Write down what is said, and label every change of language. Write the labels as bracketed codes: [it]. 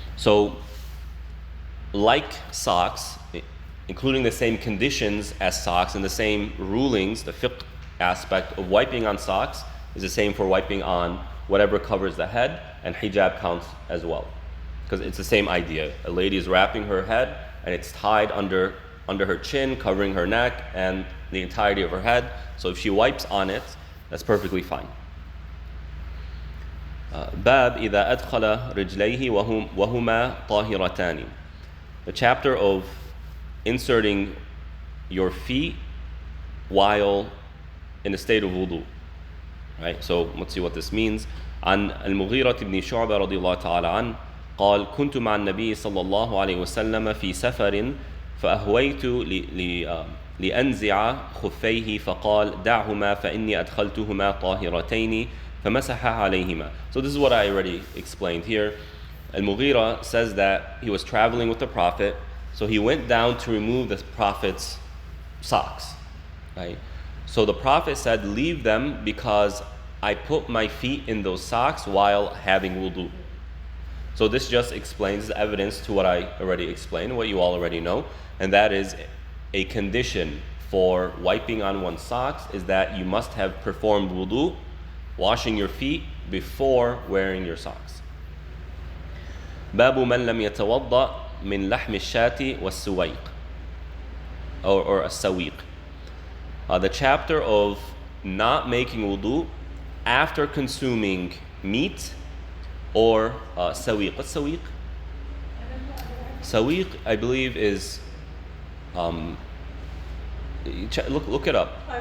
[en] So, like socks, including the same conditions as socks and the same rulings, the fiqh aspect of wiping on socks is the same for wiping on whatever covers the head, and hijab counts as well. Because it's the same idea. A lady is wrapping her head and it's tied under her chin, covering her neck and the entirety of her head. So if she wipes on it, that's perfectly fine. [ar] باب إذا أدخل رجليه وهما طاهرتان. [en] The chapter of inserting your feet while in a state of wudu. Right? So let's see what this means. [ar] عن المغيرة بن شعبة رضي الله تعالى عنه قال كنت مع النبي صلى الله عليه وسلم في سفر فأهويت لأنزع خفيه فقال دعهما فإني أدخلتهما طاهرتين فمسح عليهما. [en] So this is what I already explained here. Al-Mughira says that he was traveling with the Prophet, so he went down to remove the Prophet's socks. Right? So the Prophet said, leave them because I put my feet in those socks while having wudu. So this just explains the evidence to what I already explained, what you all already know, and that is a condition for wiping on one's socks is that you must have performed wudu, washing your feet before wearing your socks. [ar] باب من لم يتوضأ من لحم الشاة والسويق or السويق. [en] The chapter of not making wudu after consuming meat or sawiq. What's sawiq? Sawiq, I believe, is look it up.